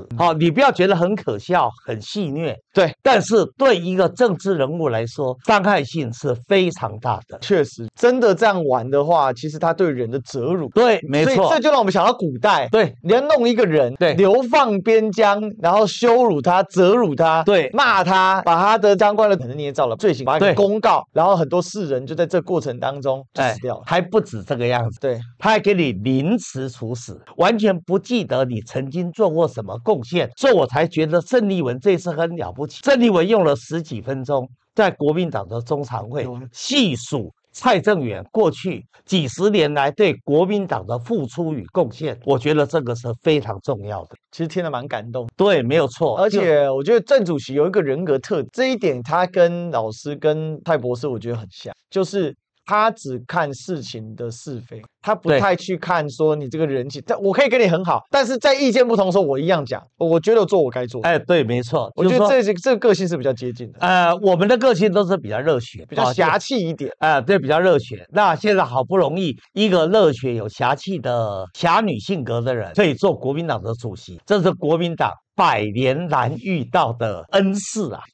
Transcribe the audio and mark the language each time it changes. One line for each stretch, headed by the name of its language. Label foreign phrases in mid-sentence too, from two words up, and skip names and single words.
Chinese: 好，你不要覺得很可笑、很戲謔，對，但是對一個政治人物來說，傷害性是非常大的。確實，真的這樣玩的話，其實他對人的折辱，對，沒錯，所以這就讓我們想到古代，對，你要弄一個人，對，流放邊疆，然後羞辱他、折辱他，對，罵他，把他的相關的可能捏造了罪行，把他公告，然後很多世人就在這過程當中就死掉了，還不止這個樣子，對，他還給你凌遲處死，完全不記得你曾經做過什麼貢獻，所以我才覺得鄭麗文這次很了不起。鄭麗文用了10幾分鐘在國民黨的中常會細數蔡正元過去幾十年來對國民黨的付出與貢獻，我覺得這個是非常重要的。其實聽得蠻感動，對，沒有錯。而且我覺得鄭主席有一個人格特質，這一點他跟老師跟蔡博士我覺得很像，就是他只看事情的是非，他不太去看說你這個人情。我可以跟你很好，但是在意見不同的时候，我一樣講。我覺得我做我該做。對，沒錯。我覺得這個個性是比較接近的。我們的個性都是比較熱血，比較俠氣一點。對，比較熱血。那現在好不容易一個熱血有俠氣的俠女性格的人可以做國民黨的主席，這是國民黨100年難遇到的恩賜啊！